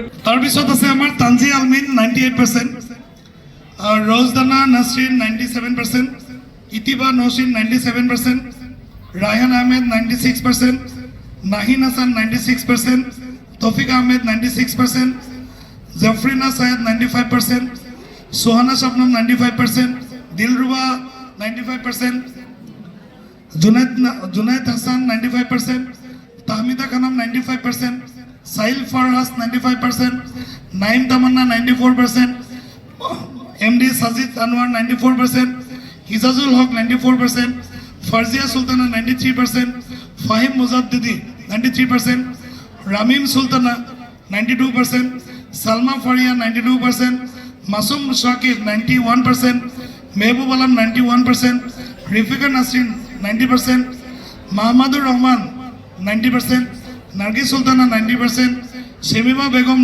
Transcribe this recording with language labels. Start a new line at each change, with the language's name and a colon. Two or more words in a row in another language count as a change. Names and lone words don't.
Assamese: তাৰপিছত আছে আমাৰ তানজি আলমিন 98%, ৰৌজদানা নাছৰিন 97%, ইতিবা নৌচিন 97%, ৰায়হান আহমেদ 96%, নাহিন হাছান 96%, তৌফিক আহমেদ 96%, জাফৰিনা ছায়েদ 95%, সোহানা শবনম 95%, দিলৰুবা 95%, জুনাইদ হাছান 95%, তাহমিদা খানম 95%, সাহিল ফাৰহাছ 95%, নাইম তামান্না 94%, MD সাজিদ আনোয়ার 94%, হিজাজুল হক 94%, ফারজিয়া সুলতানা 93%, ফাহিম মুজাদ্দিদি 93%, রামিম সুলতানা 92%, সালমা ফারিয়া 92%, মাসুম শাকিব 91%, মেহবুব আলম 91%, রিফিকা নাসরিন 90%, মাহমুদুর রহমান 90%, নার্গিস সুলতানা 90%, শেমিমা বেগম